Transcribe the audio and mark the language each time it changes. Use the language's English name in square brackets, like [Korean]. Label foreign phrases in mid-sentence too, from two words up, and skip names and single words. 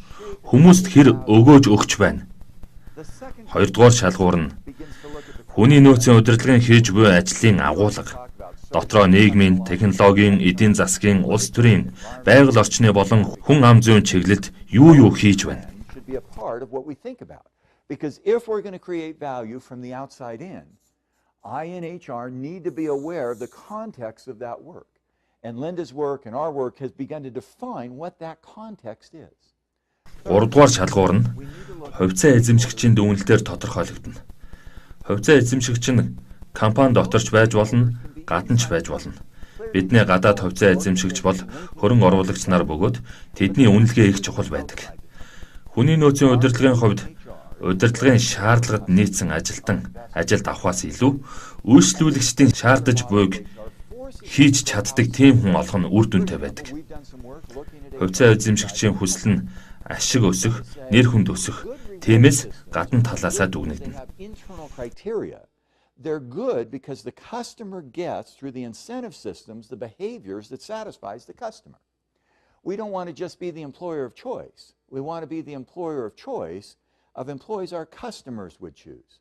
[Mongolian] Хүмүүст хэр өгөөж өгч байна? Хоёрдугаар шалгуур нь хүний нөөцийн удирдлагын хийж буй ажлын агуулга. Дотроо нийгмийн, технологийн, эдийн засгийн, улс төрийн, байгаль орчны болон хүн ам зүйн чиглэлд юу хийж байна? [English] Because if we're going to create value from the outside in, I and HR need to be aware of the context of that work. And Linda's work and our work has begun to define what that context is. [Mongolian] Гуравдугаар шалгуур нь хувьцаа эзэмшигчийн дүгнэлтээр тодорхойлогдно. Хувьцаа эзэмшигч нь компани доторч байж болно, гадна ч байж болно. Бидний гадаад хувьцаа эзэмшигч бол хөрөнгө оруулагч нар бөгөөд тэдний үнэлгээ их чухал байдаг. Хүний нөөцийн удирдлагын хувьд удирдлагын шаардлагад нийцсэн ажилд авахаас илүү үйлчлүүлэгчдийн шаардаж буйг хийж чаддаг тийм хүн олох нь үр дүнтэй байдаг. Хувьцаа эзэмшигчийн хүсэл нь ашиг өсөх, нэр хүнд өсөх. Тиймээс гадна талаасаа дүгнэгдэнэ. [English] They're good because the customer gets through the incentive systems the behaviors that satisfies the customer. We don't want to just be the employer of choice. We want to be the employer of choice of employees our customers would choose.